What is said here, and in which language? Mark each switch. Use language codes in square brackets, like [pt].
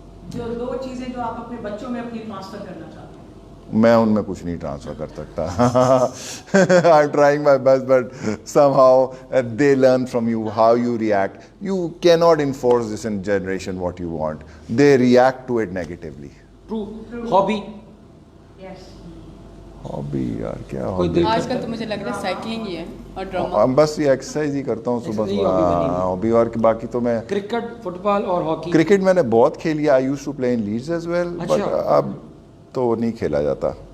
[ur] جو 2 چیزیں جو آپ اپنے بچوں میں اپنی ٹرانسفر کرنا چاہتے ہیں. میں ان میں کچھ نہیں ٹرانسفر کر سکتا. [en] I'm trying my best, but somehow they learn from you how you react. You cannot enforce this in generation what you want. They react to it negatively. True. Hobby. Yes. [ur] Hobby یار کیا کوئی hobby? آج کل تو مجھے لگ رہا ہے سائیکلنگ ہی ہے اور ڈرامہ. ہم بس یہ ایکسرسائز ہی کرتا ہوں صبح [en] Exercise hobby [ur] بنی ہوئی. ہابی. اور باقی تو میں کرکٹ، فٹ بال اور ہاکی. کرکٹ میں نے بہت کھیلی. [en] I used to play in Leeds as well, but [ur] اب تو نہیں کھیلا جاتا.